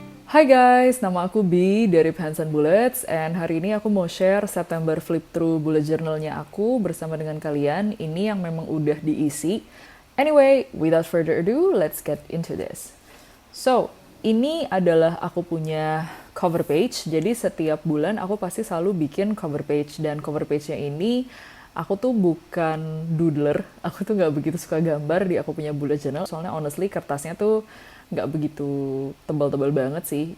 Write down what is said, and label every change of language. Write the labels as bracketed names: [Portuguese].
[Indonesian] Hai guys, nama aku B dari Pens and Bullets, and hari ini aku mau share September Flip Through Bullet Journal-nya aku bersama dengan kalian. Ini yang memang udah diisi. [English] Anyway, without further ado, let's get into this. [Indonesian] So, ini adalah aku punya cover page. Jadi setiap bulan aku pasti selalu bikin cover page, dan cover page-nya ini aku tuh bukan doodler, aku tuh nggak begitu suka gambar di aku punya bullet journal. Soalnya honestly kertasnya tuh nggak begitu tebal-tebal banget sih.